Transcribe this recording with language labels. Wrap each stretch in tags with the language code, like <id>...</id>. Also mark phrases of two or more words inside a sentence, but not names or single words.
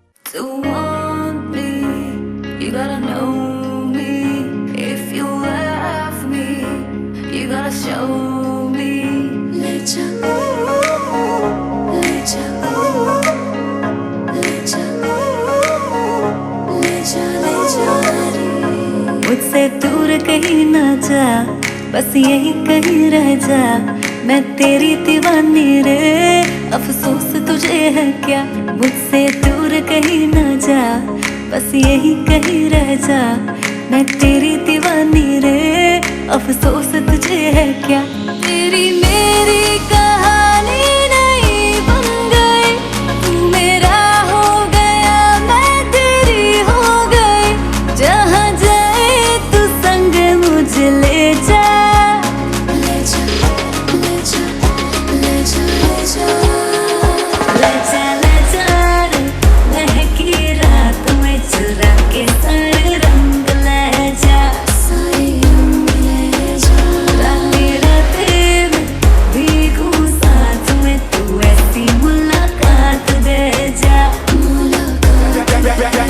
<en>to want me. You gotta know me. If you love me, you gotta show me. Let ya, let ya, let ya, let ya, let ya.</en> <hi>मुझसे दूर कहीं ना जा, बस यही कहीं रह जा। मैं तेरी दीवानी रे, अफसोस तुझे है क्या। मुझसे दूर कहीं ना जा, बस यही कहीं रह जा। मैं तेरी दीवानी रे, अफसोस तुझे है क्या। तेरी मेरी कहानी नहीं बन गई, तू मेरा हो गया, मैं तेरी हो गई। जहाँ जाए तू संग मुझे ले जा। ले जा, ले जा, ले जा, ले जा, ले जा, ले जा रे। महकी रात में चुरा के सारे रंग ले जा, सारे रंग ले जा। रातें रातें में भीगूं साथ में, तू ऐसी मुलाकात दे जा, मुलाकात।</hi>